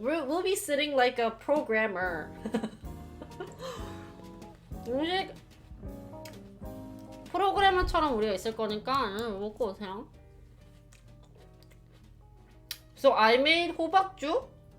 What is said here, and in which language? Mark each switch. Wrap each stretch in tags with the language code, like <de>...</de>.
<en>We'll be sitting like a programmer.</en> <ko>음식 프로그래머처럼 우리가 있을 거니까 먹고 오세요.</ko> <en>So I made 호박죽.</en>